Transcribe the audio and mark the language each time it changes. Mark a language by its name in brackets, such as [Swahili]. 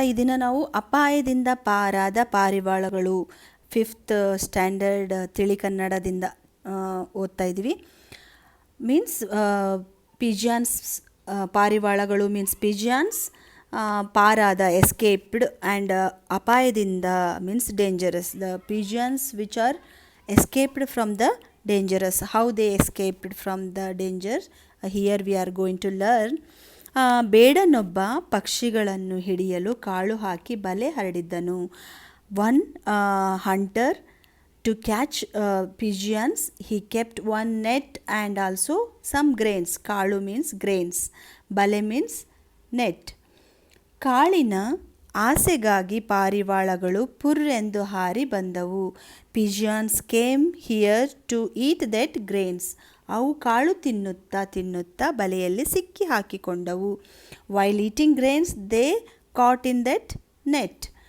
[Kannada] ಈ ದಿನ ನಾವು ಅಪಾಯದಿಂದ ಪಾರಾದ ಪಾರಿವಾಳಗಳು ಫಿಫ್ತ್ ಸ್ಟ್ಯಾಂಡರ್ಡ್ ತಿಳಿ ಕನ್ನಡದಿಂದ ಓದ್ತಾ ಇದ್ದೀವಿ. [English] Means pigeons, ಪಾರಿವಾಳಗಳು means pigeons, ಪಾರಾದ escaped, and ಅಪಾಯದಿಂದ means dangerous. The pigeons which are escaped from the dangerous. How they escaped from the danger, here we are going to learn. [Kannada] ಬೇಡನೊಬ್ಬ ಪಕ್ಷಿಗಳನ್ನು ಹಿಡಿಯಲು ಕಾಳು ಹಾಕಿ ಬಲೆ ಹರಡಿದ್ದನು. [English] One hunter to catch pigeons, he kept one net and also some grains. ಕಾಳು means grains, ಬಲೆ means net. [Kannada] ಕಾಳಿನ ಆಸೆಗಾಗಿ ಪಾರಿವಾಳಗಳು ಪುರ್ರೆಂದು ಹಾರಿ ಬಂದವು. [English] Pigeons came here to eat that grains. [Kannada] ಅವು ಕಾಳು ತಿನ್ನುತ್ತಾ ಬಲೆಯಲ್ಲಿ ಸಿಕ್ಕಿ ಹಾಕಿಕೊಂಡವು. [English] While eating grains they caught in that net.